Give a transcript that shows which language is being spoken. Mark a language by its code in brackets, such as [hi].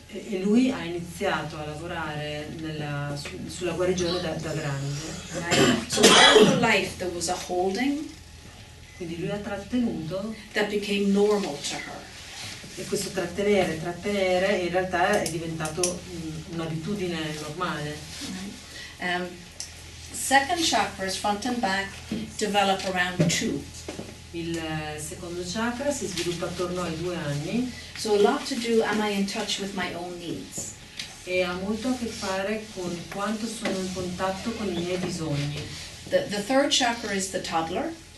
[it] E lui ha iniziato a lavorare sulla guarigione da grande. [en] Right? So all her life there was a holding [it] Quindi lui ha trattenuto [en] that became normal to her. [it] e questo trattenere in realtà è diventato un'abitudine normale. [en] Right? Second chakras, front and back, develop around 2. [it] Il secondo chakra si sviluppa attorno ai 2 anni [en] So a lot to do, am I in touch with my own needs? [it] e ha molto a che fare con quanto sono in contatto con i miei bisogni. [en] The third chakra is the toddler.